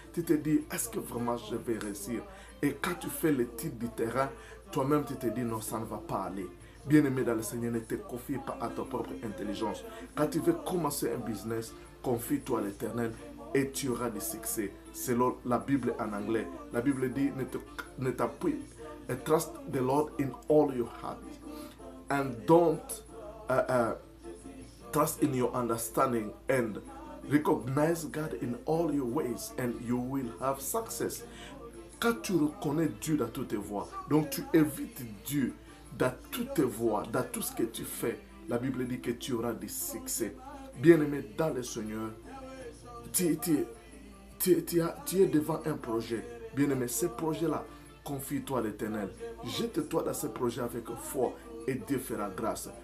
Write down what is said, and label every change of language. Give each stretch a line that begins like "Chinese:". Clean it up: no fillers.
French: Tu te dis, est-ce que vraiment je vais réussir? Et quand tu fais l'étude du terrain, toi-même tu te dis, non, ça ne va pas aller. Bien-aimé dans le Seigneur, ne te confie pas à ta propre intelligence. Quand tu veux commencer un business, confie-toi à l'Éternel et tu auras du succès. Selon la Bible en anglais, la Bible dit, ne t'appuie.
English: Trust the Lord in all your heart. And don't trust in your understanding, and recognize God in all your ways, and you will have success.
French: Quand tu reconnais Dieu dans toutes tes voies, donc tu évites Dieu dans toutes tes voies, dans tout ce que tu fais, la Bible dit que tu auras du succès. Bien-aimé dans le Seigneur, tu es devant un projet. Bien-aimé, ce projet-là, confie-toi à l'Éternel. Jette-toi dans ce projet avec foi et Dieu fera grâce.